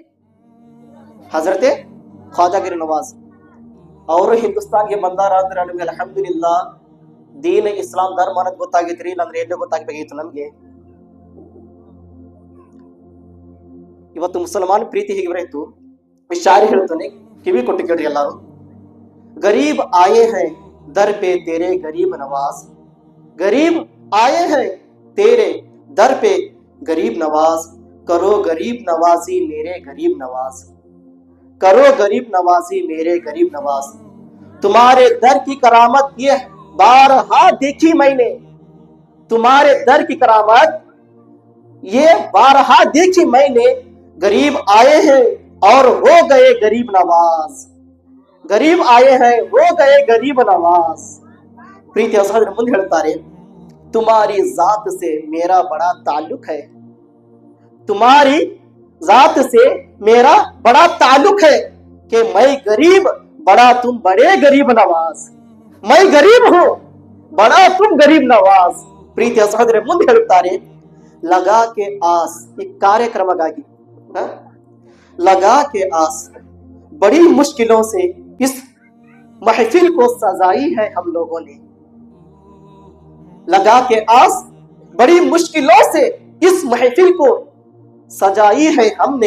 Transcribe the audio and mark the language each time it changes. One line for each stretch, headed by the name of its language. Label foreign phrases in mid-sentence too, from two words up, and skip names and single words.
Kannada: ಹಜರತೆ ಖ್ವಾಜಾಗಿರಿ ನವಾಜ್ ಅವರು ಹಿಂದೂಸ್ತಾನ್ಗೆ ಬಂದಾರ ಅಂದ್ರೆ ನಮ್ಗೆ ಅಲ್ಹಮ್ದುಲಿಲ್ಲಾ ದೀನ್ ಇಸ್ಲಾಂ ಧರ್ಮ ಅನ್ನೋದು ಗೊತ್ತಾಗೈತ್ರಿ, ಇಲ್ಲಾಂದ್ರೆ ಎಲ್ಲೋ ಗೊತ್ತಾಗಬೇಕಾಗಿತ್ತು ನಮ್ಗೆ. ಇವತ್ತು ಮುಸಲ್ಮಾನ್ ಪ್ರೀತಿ ಹೀಗೆ ಬರೆಯಿತು. ಶಾರಿ ಹೇಳ್ತಾನೆ, ಕಿವಿ ಕೊಟ್ಟು ಕೇಳ್ರಿ ಎಲ್ಲಾರು.
Hindi: गरीब आए हैं दर पे तेरे गरीब नवाज, गरीब आए हैं तेरे दर पे गरीब नवाज, करो गरीब नवाजी मेरे गरीब नवाज, करो गरीब नवाजी मेरे गरीब नवाज. तुम्हारे दर की करामत ये बारहा देखी मैंने, तुम्हारे दर की करामत ये बारहा देखी मैंने. गरीब आए हैं और हो गए गरीब नवाज, गरीब आए हैं हो गए गरीब नवाज.
Kannada: ಪ್ರೀತಿ ಸಹೋದರ ಮುಂದೆ ಹೇಳ್ತಾರೆ,
Hindi: तुम्हारी जात से मेरा बड़ा ताल्लुक है, तुम्हारी जात से मेरा बड़ा ताल्लुक है कि मैं गरीब बड़ा तुम बड़े गरीब नवाज, मैं गरीब हूं बड़ा तुम गरीब नवाज.
Kannada: ಪ್ರೀತಿಯ ಸಹೋದರ ಮುಂದೆ ಹೇಳುತ್ತಾರೆ,
Hindi: लगा के आस
Kannada: ಈ ಕಾರ್ಯಕ್ರಮಗಾಗಿ
Hindi: लगा के आस बड़ी मुश्किलों से इस महफिल को सजाई है हम लोगों ने, लगा के आस बड़ी मुश्किलों से इस महफिल को सजाई है हमने.